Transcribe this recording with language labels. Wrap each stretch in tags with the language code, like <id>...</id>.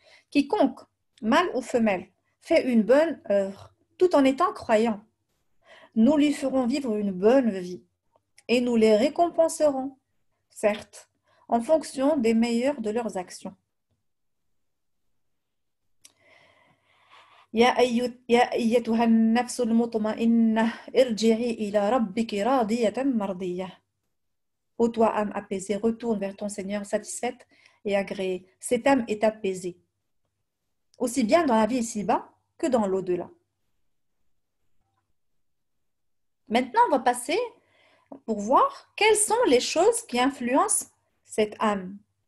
<fr>Quiconque, mâle ou femelle, fait une bonne œuvre tout en étant croyant, nous lui ferons vivre une bonne vie et nous les récompenserons, certes, en fonction des meilleures de leurs actions.</fr> <ar>يا أيتها النفس المطمئنة ارجعي إلى ربك راضية مرضية.</ar> <fr>Ô toi, âme apaisée, retourne vers ton Seigneur satisfaite et agréée. Cette âme est apaisée, aussi bien dans la vie ici-bas que dans l'au-delà. Maintenant, on va passer pour voir quelles sont les choses qui influencent cette âme.</fr>